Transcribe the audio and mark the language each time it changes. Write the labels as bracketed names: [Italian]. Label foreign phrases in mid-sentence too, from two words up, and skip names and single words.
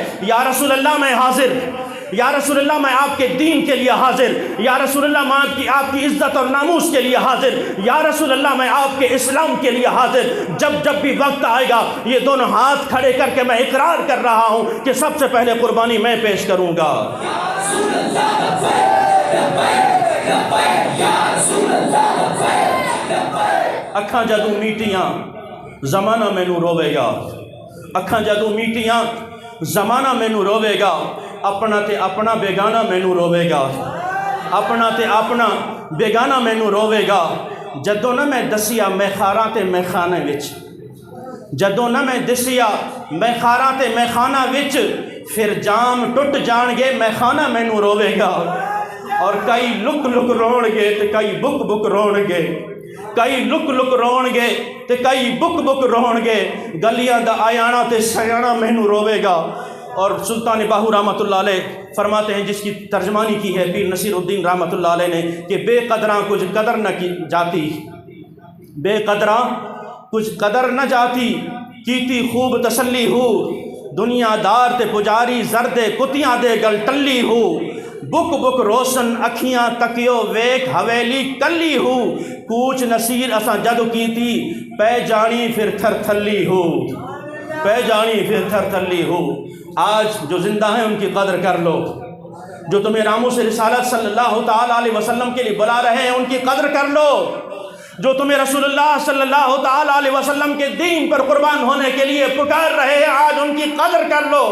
[Urdu] یا رسول اللہ میں حاضر، یا رسول اللہ میں آپ کے دین کے لیے حاضر، یا رسول اللہ میں آپ کی عزت اور ناموس کے لیے حاضر، یا رسول اللہ میں آپ کے اسلام کے لیے حاضر۔ جب بھی وقت آئے گا یہ دونوں ہاتھ کھڑے کر کے میں اقرار کر رہا ہوں کہ سب سے پہلے قربانی میں پیش کروں گا۔ [Punjabi] اکھاں جدوں میٹیاں زمانہ مینوں روے گا، اکھاں جدوں میٹیاں زمانہ مینوں روے گا، اپنا تے اپنا بیگانہ مینوں روے گا، اپنا تے اپنا بیگانہ مینوں روے گا۔ جدوں نہ میں دسیا میں خاراں تے میں خانے وچ، جدوں نہ میں دسیا میں خاراں تے میں خانہ وچ، پھر جام ٹوٹ جان گے میں خانہ مینوں روے گا۔ اور کئی لک لک رون گے تے کئی بک بک رون گے، کئی لک لک رون گے تے کئی بک بک رون گے، گلیاں دا آیانا تے سیانا مینوں روے گا۔ [Urdu] اور سلطان باہو رحمۃ اللہ علیہ فرماتے ہیں، جس کی ترجمانی کی ہے پیر نصیر الدین رحمۃ اللہ علیہ نے، کہ [Punjabi] بے قدراں کچھ قدر نہ کی جاتی، بے قدراں کچھ قدر نہ جاتی، کیتی خوب تسلی ہو، دنیا دار تے پجاری زردے کتیاں دے گل ٹلی ہو، بک بک روشن اکھیاں تکیو ویکھ حویلی کلی ہو، کوچ نصیر اساں جدو کیتی پہ جانی پھر تھر تھلی ہو، پہ جانی پھر تھر تھلی ہو۔ [Urdu] آج جو زندہ ہیں ان کی قدر کر لو، جو تمہیں ناموس رسالت صلی اللہ تعالیٰ علیہ وسلم کے لیے بلا رہے ہیں ان کی قدر کر لو، جو تمہیں رسول اللہ صلی اللہ تعالیٰ علیہ وسلم کے دین پر قربان ہونے کے لیے پکار رہے ہیں آج ان کی قدر کر لو۔